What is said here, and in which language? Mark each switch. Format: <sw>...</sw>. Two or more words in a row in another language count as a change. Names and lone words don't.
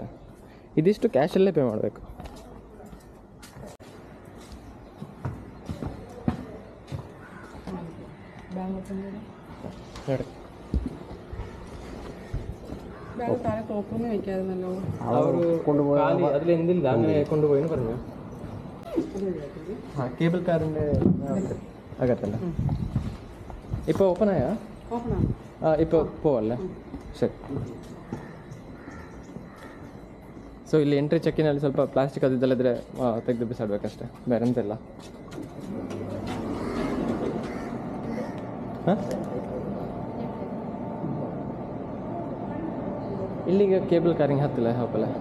<kn>ಇದಿಷ್ಟು ಕ್ಯಾಶಲ್ಲೇ ಪೇ ಮಾಡಬೇಕು. ಅವರು</kn> <ml>അതിൽ എന്തില്ല അങ്ങനെ കൊണ്ടുപോയിന്ന് പറഞ്ഞു. കേബിൾ കാറിൻ്റെ അകത്തല്ല ഇപ്പോൾ ഓപ്പൺ ആയാ? ഇപ്പോൾ പോവല്ലേ?</ml> <kn>ಸರಿ. ಸೊ ಇಲ್ಲಿ ಎಂಟ್ರಿ ಚೆಕ್ಕಿನಲ್ಲಿ ಸ್ವಲ್ಪ ಪ್ಲಾಸ್ಟಿಕ್ ಅದಿದ್ದಲ್ಲಿದ್ರೆ ತೆಗೆದು ಬಿಸಾಡಬೇಕಷ್ಟೆ, ಬೇರೆ ಎಂತೆಲ್ಲ. ಹಾಂ, ಇಲ್ಲಿಗೆ ಕೇಬಲ್ ಕಾರಿಂಗ್ ಹತ್ತಿಲ್ಲ ಹೋಗಲ್ಲ.</kn>